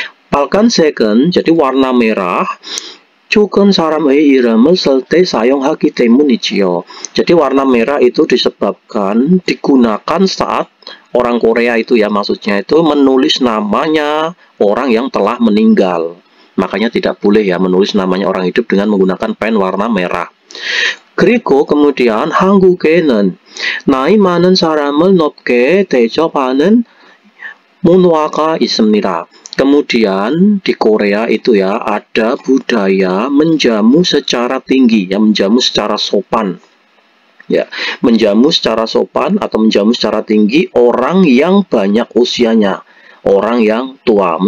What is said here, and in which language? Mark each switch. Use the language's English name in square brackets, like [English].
[Indonesian] 빨간색은 jadi warna merah. [Korean] 죽은 사람의 이름을 쓸 때 사용하기 때문이지요. [Indonesian] Jadi warna merah itu disebabkan digunakan saat orang Korea itu ya, maksudnya itu menulis namanya orang yang telah meninggal. Makanya tidak boleh ya menulis namanya orang hidup dengan menggunakan pen warna merah. [Korean] 그리고 kemudian 한국에는 나이 많은 사람을 높게 대접하는 문화가 있습니다. [Indonesian] Kemudian di Korea itu ya ada budaya menjamu secara tinggi ya, menjamu secara sopan ya, menjamu secara sopan atau menjamu secara tinggi orang yang banyak usianya, orang yang tua.